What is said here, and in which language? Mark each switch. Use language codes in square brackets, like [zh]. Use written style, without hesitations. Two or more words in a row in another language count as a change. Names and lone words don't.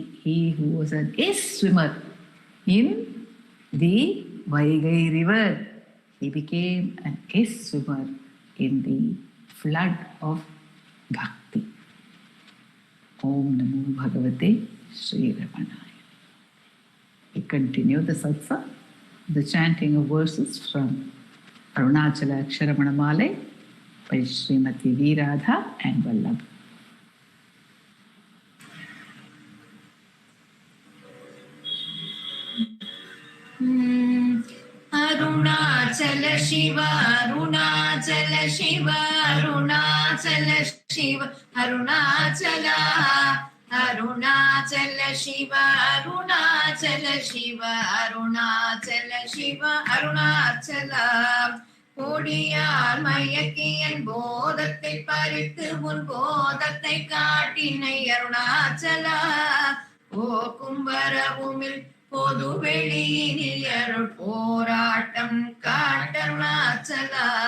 [en] He who was an ace swimmer in the Vaigai river, he became an ace swimmer in the flood of bhakti. [sa] ॐ नमो भगवते श्री रमणाय. [en] We continue the satsang, the chanting of verses from Arunachala Aksharamanamale by Srimati V. Radha and Vallabh. Arunachala Shiva, Arunachala Shiva, Arunachala Shiva, Arunachala, Arunachala Shiva, Arunachala Shiva, Arunachala Shiva, Arunachala. [ta] கொடியார் மயக்கியன் போதத்தை பறித்து முன் போதத்தை காட்டினை அருணாச்சலா. போக்கும் வரவுமில் பொது வெளியினில் அருள் போராட்டம் காட்டருணாச்சலா.